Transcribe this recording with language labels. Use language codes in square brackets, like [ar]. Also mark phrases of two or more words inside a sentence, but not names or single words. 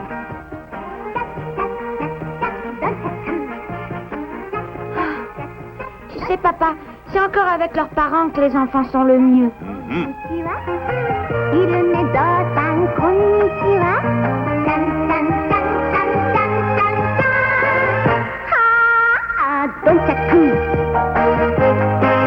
[fr] Tu sais, papa, c'est encore avec leurs parents que les enfants sont le mieux. Mhm. [ja] いるね、ゾウさん、こんにちは。タンタンタンタンタンタンタン。はあ、どんちゃく。